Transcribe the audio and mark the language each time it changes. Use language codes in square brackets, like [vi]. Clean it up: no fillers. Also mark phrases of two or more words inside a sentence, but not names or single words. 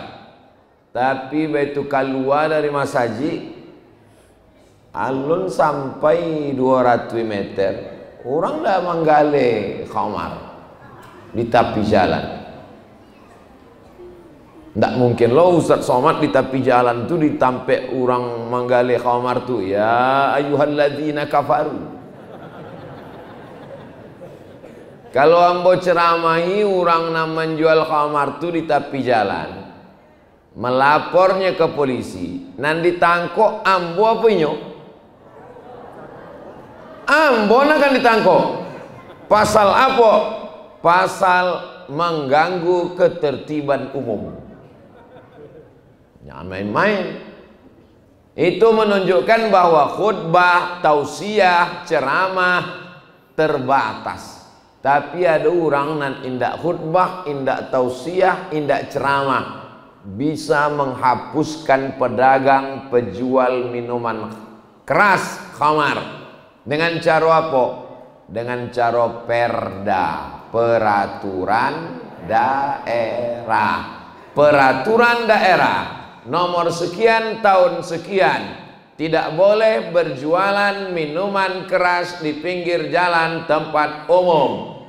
[id] Tapi begitu keluar dari masjid, alun sampai 200 meter, orang dah menggale khamar di tepi jalan. Tidak mungkin loh Ustadz Somad di tepi jalan tu ditampak orang menggale khamar tu. [ar] Ya ayyuhalladzina kafaru. [min] Kalau ambo ceramahi orang nak menjual khamar tu di tepi jalan, melapornya ke polisi, nan ditangkok ambo apa inyo? Ambo akan ditangkok. Pasal apa? [id] Pasal mengganggu ketertiban umum. Jangan main-main. Itu menunjukkan bahwa khutbah, tausiah, ceramah terbatas. [min] Tapi ada orang nan indak khutbah, indak tausiah, indak ceramah, [id] bisa menghapuskan pedagang penjual minuman keras khamar. Dengan cara apa? Dengan cara perda, peraturan daerah. Peraturan daerah nomor sekian tahun sekian, tidak boleh berjualan minuman keras di pinggir jalan tempat umum.